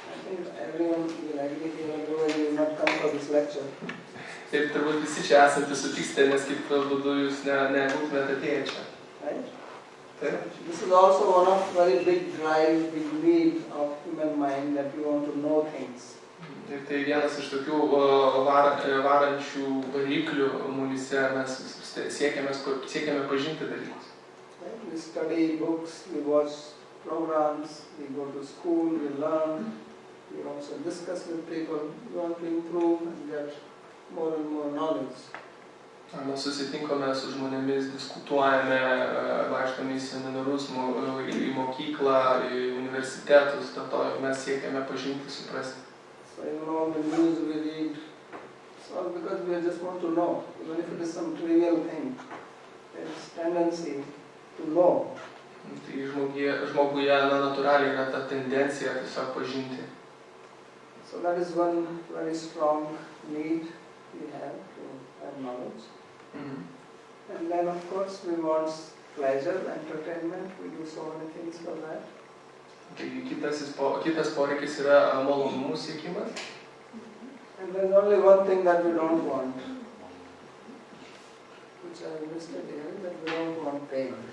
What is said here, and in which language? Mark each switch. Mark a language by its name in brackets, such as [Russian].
[English] I think everyone will agree here, otherwise you will not come for this lecture. [Lithuanian] Ir turbūt visi čia esantys sutiksite, nes kaip būdu jūs nebūtumėte atėję čia. [English] Right? [Lithuanian] Taip? [English] This is also one of very big drive, big need of human mind that we want to know things. [Lithuanian] Ir tai vienas iš tokių varančių variklių mumyse, mes siekiame pažinti dalykus. [English] Right? We study books, we watch programs, we go to school, we learn, we also discuss with people, we want to improve and get more and more knowledge. [Lithuanian] Mes susitinkame su žmonėmis, diskutuojame, vaikštame į seminarus, į mokyklą, į universitetus, dėl to mes siekiame pažinti, suprasti. [English] So you know the news we read, so because we just want to know, even if it is some trivial thing, there is tendency to know. [Lithuanian] Tai žmoguje natūraliai yra ta tendencija tiesiog pažinti. [English] So that is one very strong need we have to have knowledge. And then of course we want pleasure, entertainment, we do so many things for that. [Lithuanian] Tai kitas poreikis yra malonumų siekimas. [English] And there is only one thing that we don't want, which I listed here, that we don't want pain.